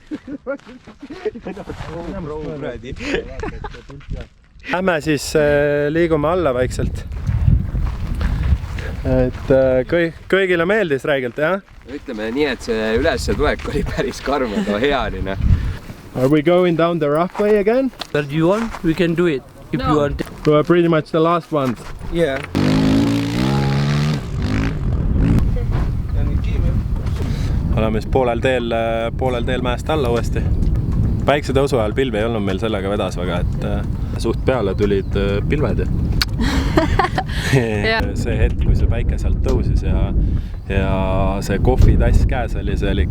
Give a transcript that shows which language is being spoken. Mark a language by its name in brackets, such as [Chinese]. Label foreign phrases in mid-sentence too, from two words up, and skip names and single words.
[Estonian] Lähme siis liigume alla vaikselt. Et kõigile meeldis räigelt, jah? Ütleme nii, et see ülesse tulek oli päris karm, aga hea oli. [English] Are we going down the rough way again? But you want, we can do it. If you want. We're pretty much the last ones. Yeah. [Estonian] Oleme siis poolel teel mäest alla uuesti. Päikse tõusu ajal pilvi ei olnud meil sellega vedas väga, et suht peale tulid pilved. See hetk, kui see päike sealt tõusis ja see kohvitass käes oli, see oli